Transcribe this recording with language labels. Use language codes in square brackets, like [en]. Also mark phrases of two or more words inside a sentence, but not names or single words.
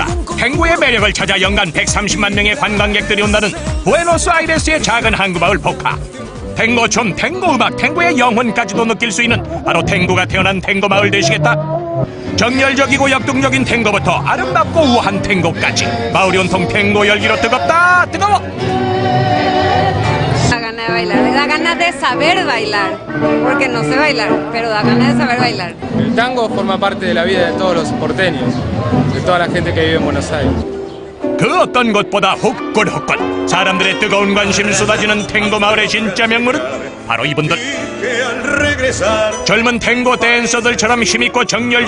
[ko] 탱고의 매력을 찾아 연간 130만 명의 관광객들이 온다는 부에노스아이레스의 작은 항구마을 포카. 탱고춤, 탱고 음악, 탱고의 영혼까지도 느낄 수 있는 바로 탱고가 태어난 탱고 마을 되시겠다. 정열적이고 역동적인 탱고부터 아름답고 우아한 탱고까지 마을이 온통 탱고 열기로 뜨겁다 뜨거워. [es] Da ganas de bailar, da ganas de saber bailar, porque no sé bailar, pero da ganas de saber bailar. El tango forma parte de la vida de todos los porteños, de toda la gente que vive en Buenos Aires. [ko] 그 어떤 곳보다 후끈후끈 사람들의 뜨거운 관심 쏟아지는 탱고 마을의 진짜 명물은 바로 이분들. 젊은 탱고 댄서들처럼 힘있고 정열적